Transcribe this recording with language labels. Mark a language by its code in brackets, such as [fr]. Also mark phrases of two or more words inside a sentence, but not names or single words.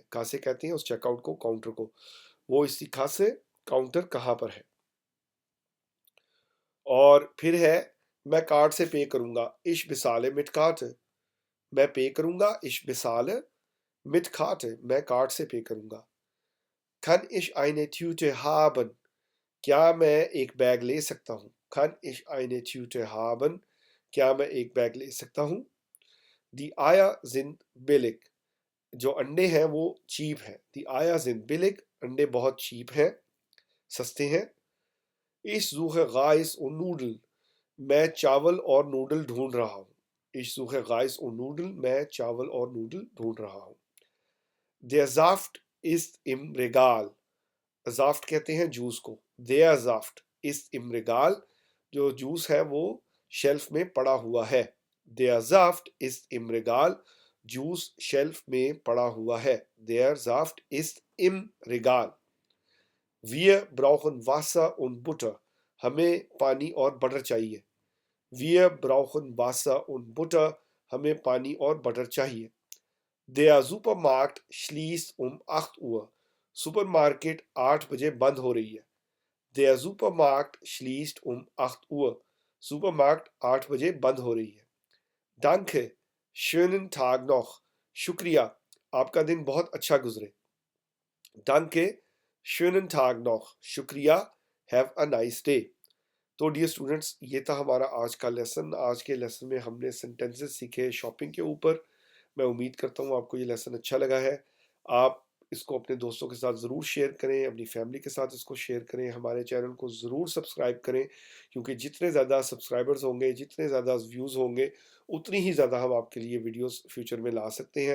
[hi] कासे कहते हैं उस चेकआउट को, काउंटर को। [de] Wo ist die Kasse, [hi] काउंटर कहाँ पर है। और फिर है, मैं कार्ड से पे करूंगा। [de] Ich bezahle mit Karte, [hi] मैं पे करूंगा। [de] Ich bezahle mit Karte, [hi] मैं कार्ड से पे करूंगा। [de] Kann ich eine Tüte haben, [hi] क्या मैं एक बैग ले सकता हूँ। [de] Kann ich eine Tüte haben, [hi] क्या मैं एक बैग ले सकता हूँ। [de] Die Eier sind billig, [hi] जो अंडे हैं वो चीप हैं। [de] Die Eier sind billig, [hi] अंडे बहुत चीप हैं, सस्ते हैं। [de] Ich suche Reis und Nudeln, [hi] मैं चावल और नूडल ढूंढ रहा हूँ। [de] Ich suche Reis und Nudeln, [hi] मैं चावल और नूडल ढूंढ रहा हूँ। [de] Der Saft ist im Regal, Saft [hi] कहते हैं जूस को। [de] Der Saft ist im Regal, [hi] जो जूस है वो शेल्फ में पड़ा हुआ है। [de] Der Saft ist im Regal, [hi] जूस शेल्फ में पड़ा हुआ है। [de] Der Saft ist im Regal. Wir brauchen Wasser und Butter, [hi] हमें पानी और बटर चाहिए। [de] Wir brauchen Wasser und Butter, [hi] हमें पानी और बटर चाहिए। [de] Der Supermarkt schließt um 8 Uhr, [hi] सुपरमार्केट 8 बजे बंद हो रही है। [de] Der Supermarkt schließt um 8 Uhr, [hi] सुपरमार्केट 8 बजे बंद हो रही है। [de] Danke, schönen Tag noch, [hi] शुक्रिया, आपका दिन बहुत अच्छा गुजरे। [de] Danke, schönen Tag noch, [hi] शुक्रिया, [en] have a nice day। [hi] तो [en] dear students, [hi] ये था हमारा आज का लेसन। आज के लेसन में हमने सेंटेंसेस सीखे शॉपिंग के ऊपर। मैं उम्मीद करता हूँ आपको ये लेसन अच्छा लगा है। आप इसको अपने दोस्तों के साथ ज़रूर शेयर करें, अपनी फैमिली के साथ इसको शेयर करें, हमारे चैनल को ज़रूर सब्सक्राइब करें, क्योंकि जितने ज़्यादा सब्सक्राइबर्स होंगे, जितने ज़्यादा व्यूज़ होंगे, उतनी ही ज़्यादा हम आपके लिए वीडियोस फ्यूचर में ला सकते हैं।